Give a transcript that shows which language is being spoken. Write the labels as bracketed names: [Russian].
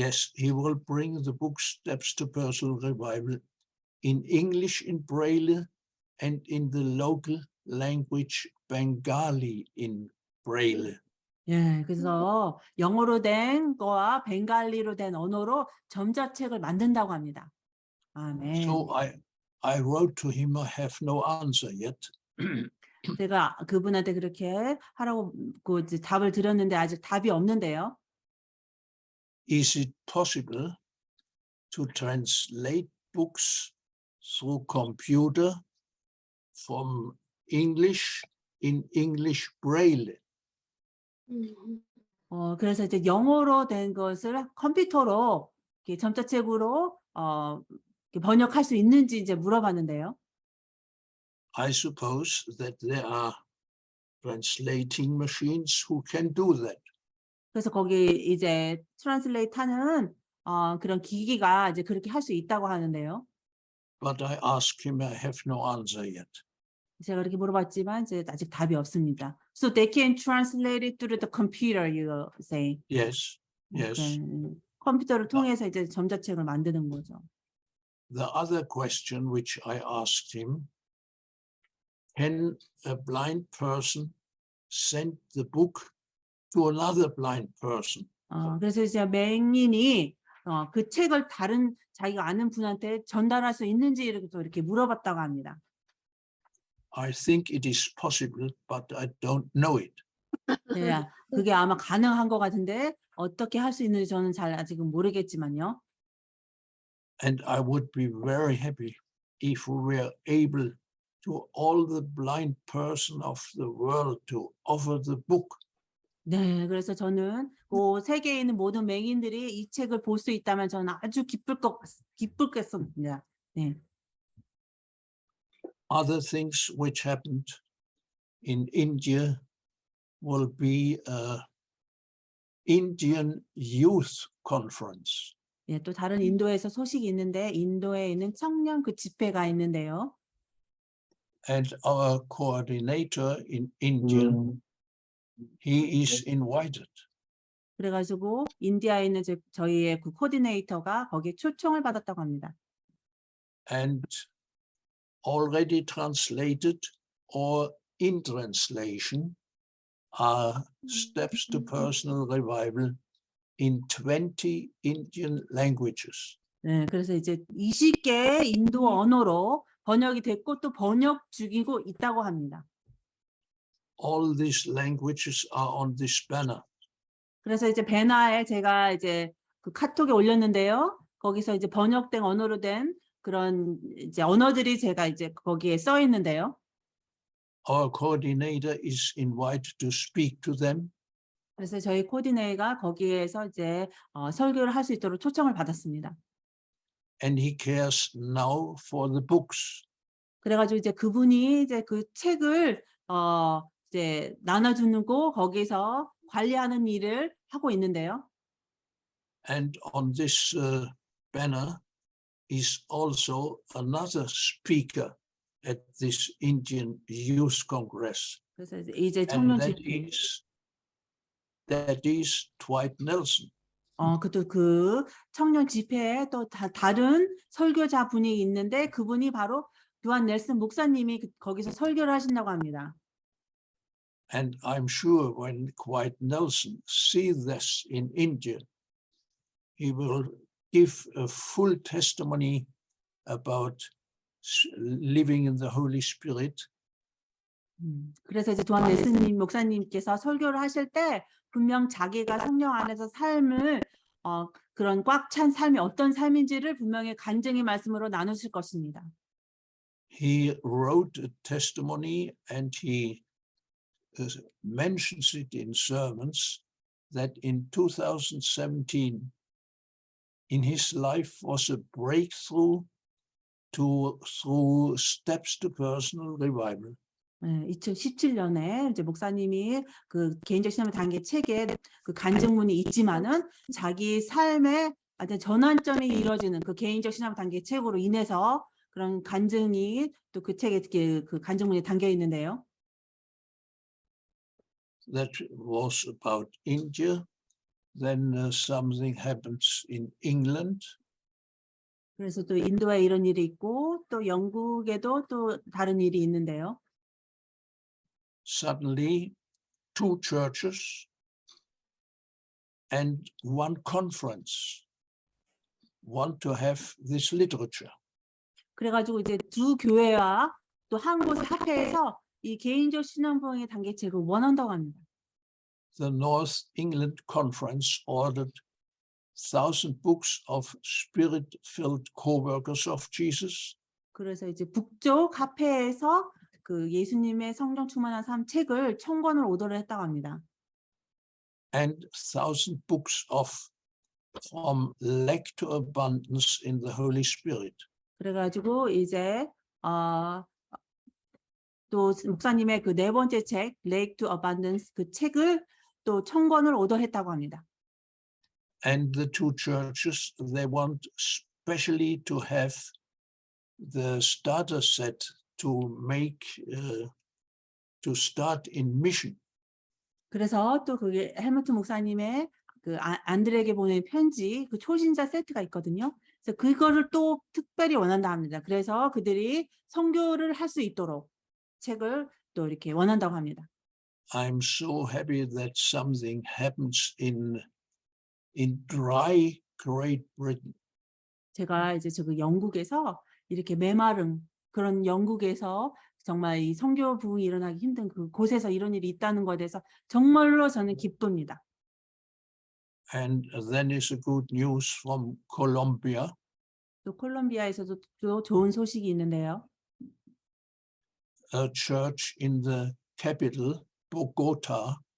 [English] Yes, he will bring the book Steps to Personal Revival in English in Braille and in the local language Bengali in Braille. [Korean] 예, 그래서 영어로 된 거와 벵갈리로 된 언어로 점자책을 만든다고 합니다. 아멘. [English] So I wrote to him, I have no answer yet. [Korean] 제가 그분한테 그렇게 하라고 그 이제 답을 드렸는데 아직 답이 없는데요. [English] Is it possible to translate books through computer from English in English Braille? [Korean] 그래서 이제 영어로 된 것을 컴퓨터로 이렇게 점자책으로 이렇게 번역할 수 있는지 이제 물어봤는데요. [English] I suppose that there are translating machines who can do that. [Korean] 그래서 거기 이제 트랜슬레이트 하는 그런 기기가 이제 그렇게 할 수 있다고 하는데요. [English] But I asked him, I have no answer yet. [Korean] 제가 그렇게 물어봤지만 이제 아직 답이 없습니다. [English] So they can translate it through the computer, you say? Yes, yes. Okay. [Korean] 컴퓨터를 통해서 이제 점자책을 만드는 거죠. [English] The other question which I asked him, can a blind person send the book to another blind person? [Korean] 그래서 이제 맹인이 그 책을 다른 자기가 아는 분한테 전달할 수 있는지 이렇게 물어봤다고 합니다. [English] I think it is possible, but I don't know it. [Korean] 네, 그게 아마 가능한 것 같은데 어떻게 할 수 있는지 저는 잘 아직은 모르겠지만요. [English] And I would be very happy if we were able to all the blind person of the world to offer the book. [Korean] 네, 그래서 저는 그 세계에 있는 모든 맹인들이 이 책을 볼 수 있다면 저는 아주 기쁘겠습니다. 네. [English] Other things which happened in India will be an Indian Youth Conference. [Korean] 예, 또 다른 인도에서 소식이 있는데 인도에 있는 청년 그 집회가 있는데요. [English] And our coordinator in India, he is invited. [Korean] 그래가지고 인디아에 있는 저희의 그 코디네이터가 거기에 초청을 받았다고 합니다. [English] And already translated or in translation are Steps to Personal Revival in 20 Indian languages. [Korean] 네, 그래서 이제 20개의 인도 언어로 번역이 됐고 또 번역 중이고 있다고 합니다. [English] All these languages are on this banner. [Korean] 그래서 이제 배너에 제가 이제 그 카톡에 올렸는데요. 거기서 이제 번역된 언어로 된 그런 이제 언어들이 제가 이제 거기에 써 있는데요. [English] Our coordinator is invited to speak to them. [Korean] 그래서 저희 코디네이터가 거기에서 이제 설교를 할 수 있도록 초청을 받았습니다. [English] And he cares now for the books. [Korean] 그래가지고 이제 그분이 이제 그 책을 이제 나눠주는 거 거기서 관리하는 일을 하고 있는데요. [English] And on this banner is also another speaker at this Indian Youth Congress. [Korean] 그래서 이제 [English] And [Korean] 청년 [English] that [Korean] 집회. [English] that is Dwight Nelson. [Korean] 그 청년 집회에 또 다른 설교자 분이 있는데 그분이 바로 드왑 넬슨 목사님이 거기서 설교를 하신다고 합니다. [English] And I'm sure when Dwight Nelson sees this in India, he will give a full testimony about living in the Holy Spirit. [Korean] 그래서 이제 드왑 넬슨 목사님께서 설교를 하실 때 분명 자기가 성령 안에서 삶을 그런 꽉 찬 삶이 어떤 삶인지를 분명히 간증의 말씀으로 나누실 것입니다. [English] he wrote a testimony and he mentions it in sermons that in 2017 in his life was a breakthrough through steps to personal revival. [Korean] 2017년에 이제 목사님이 그 개인적 신앙의 단계 책에 그 간증문이 있지만은 자기 삶의 어떤 전환점이 이루어지는 그 개인적 신앙 단계 책으로 인해서 그런 간증이 또 그 책에 그 간증문이 담겨 있는데요. [English] That was about India. Then something happens in England. [Korean] 그래서 또 인도에 이런 일이 있고 또 영국에도 또 다른 일이 있는데요. [English] Suddenly, 2 churches and 1 conference want to have this literature. [Korean] 그래가지고 이제 2 교회와 또 한 곳 합해서 이 개인적 신앙부흥의 단계책을 원한다고 합니다. [English] The North England Conference ordered 1,000 books of spirit-filled co-workers of Jesus. [Korean] 그래서 이제 북쪽 합회에서 그 예수님의 성령 충만한 삶 책을 1000권을 오더를 했다고 합니다. [English] And 1,000 books of From Lack to Abundance in the Holy Spirit. [Korean] 그래가지고 이제 또 목사님의 그 4번째 책 Lake to Abundance 그 책을 또 1000권을 오더했다고 합니다. [English] And the 2 churches, they want specially to have the starter set to make to start in mission. [Korean] 그래서 또 그게 헬무트 목사님의 그 안드레에게 보낸 편지 그 초신자 세트가 있거든요. 그래서 그거를 또 특별히 원한다 합니다. 그래서 그들이 선교를 할 수 있도록 책을 또 이렇게 원한다고 합니다. [English] I'm so happy that something happens in dry Great Britain. [Korean] 제가 이제 그 영국에서 이렇게 메마른 그런 영국에서 정말 이 선교 부흥이 일어나기 힘든 그 곳에서 이런 일이 있다는 것에 대해서 정말로 저는 기쁩니다. [English] And then is a good news from Colombia. [Korean] 또 콜롬비아에서도 또 좋은 소식이 있는데요. [English] A church in the capital, Bogota.